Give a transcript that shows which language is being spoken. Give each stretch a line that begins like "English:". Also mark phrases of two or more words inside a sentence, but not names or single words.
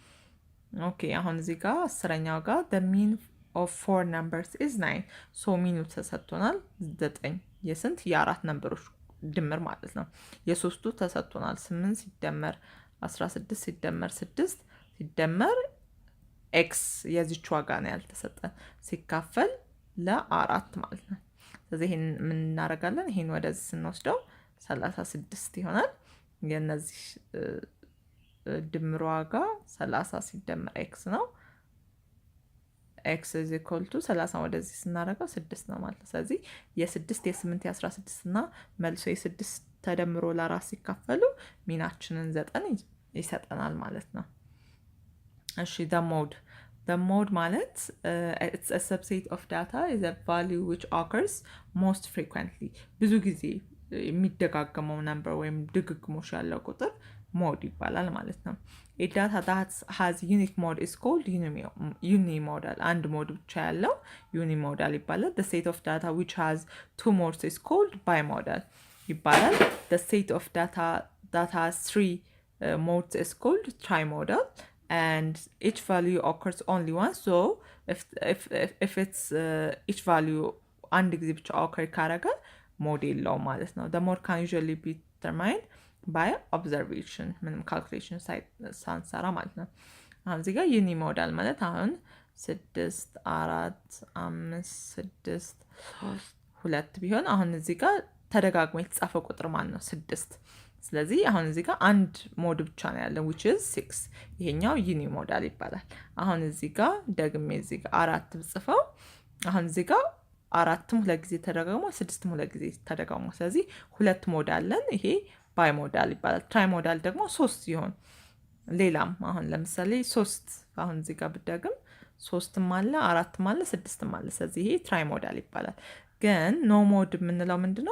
Amharic: ኦኬ አሁን እዚህ ጋር 10ኛው ጋር
English: the mean of 4 numbers is 9 so
Amharic: ሚኑ ተሰጥቶናል 9 የስንት የአራት ነምበሮች ድምር ማለት ነው። የሶስቱ ተሰጥቶናል 8 ሲደመር 16 ሲደመር 6 ሲደመር ኤክስ የዚች ዋጋ ነው ያልተሰጠን ሲካፈል ለ4 ማለት ነው። ስለዚህ ይሄን ምን እናደርጋለን? ይሄን ወደዚህ ስንወስደው 36 ይሆናል። የነዚህ ድምር ዋጋ 30 ሲደመር ኤክስ ነው። ኤክስ
English: is equal to
Amharic: 30 ወደዚህ ስናደርገው 6 ነው ማለት ነው። ስለዚህ የ6 የ8 የ16 እና መልሶ የ6 ተደምሮ ለ4 ሲካፈሉ ሚናችንን 9 ይሰጠናል ማለት ነው።
English: እሺ the mode ማለት it's a subset of data is a value which occurs most frequently
Amharic: ብዙ ጊዜ የሚደጋገመው ነምበር ወይም ድግግሞሽ ያለው ቁጥር ሞድ ይባላል ማለት ነው።
English: a data that has unique mode is called unimodal
Amharic: አንድ ሞድ ብቻ ያለው unimodal ይባላል።
English: the set of data which has two modes is called bimodal ይባላል። the set of data that has three modes is called trimodal and each value occurs only once so if it's each value
Amharic: አንድ ጊዜ ብቻ occur ካረገ ሞድ የለውም ማለት ነው።
English: the mode can usually be determined by observation
Amharic: ምንም calculation ሳንሰራ ማለት ነው። አሁን እዚህ ጋር ዩኒሞዳል ማለት አሁን 6 4 5 6 2 ቢሆን አሁን እዚህ ጋር ተደጋግሞ የተጻፈ ቁጥር ማለት ነው 6 ስለዚህ አሁን እዚህ ጋር አንድ ሞድ ብቻ ነው ያለው
English: which is 6
Amharic: ይሄኛው ዩኒሞዳል ይባላል። አሁን እዚህ ጋር ደግሜ እዚህ ጋር 4 ብጽፈው አሁን እዚህ ጋር 4ም ሁለት ጊዜ ተደጋግሞ 6ም ሁለት ጊዜ ተደጋግሞ ስለዚህ ሁለት ሞድ አለን። ይሄ ባይሞዳል ይባላል። ትራይሞዳል ደግሞ 3 ሲሆን ሌላም አሁን ለምሳሌ 3 አሁን እዚህ ጋር ብደግም 3ም አለ 4ም አለ 6ም አለ ስለዚህ ይሄ ትራይሞዳል ይባላል። ግን
English: no mode
Amharic: የምንለው ምንድነው?